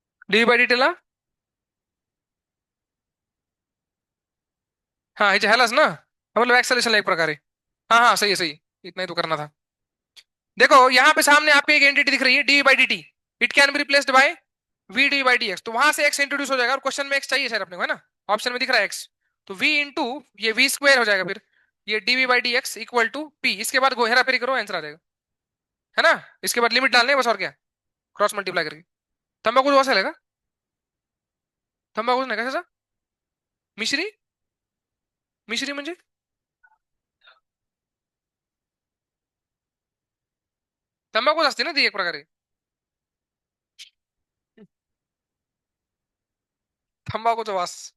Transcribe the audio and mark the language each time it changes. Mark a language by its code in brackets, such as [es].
[mr] D bye D ला, हाँ ह्याच्या ह्यालाच ना, [hi] मतलब एक्सेलेरेशन एक प्रकार है. हाँ हाँ सही है सही, इतना ही तो करना था. देखो यहाँ पे सामने आपको एक एंटिटी दिख रही है D by D T, [en] it can be replaced by V D by D X, [hi] तो वहां से एक्स इंट्रोड्यूस हो जाएगा, और क्वेश्चन में एक्स चाहिए सर अपने को, है ना, ऑप्शन में दिख रहा है एक्स, तो वी इंटू ये वी स्क्वायर हो जाएगा फिर, ये D we by D x equal to P, इसके बाद हेरा फेरी करो आंसर आ जाएगा, है ना. इसके बाद लिमिट डालने हैं बस, और क्या, क्रॉस मल्टीप्लाई करके. [mr] तंबाकू वास आलेगा, तंबाकू नाही कशाचा, मिश्री, मिश्री म्हणजे तंबाखूच असते ना ती एक प्रकारे, तंबाखूचा वास.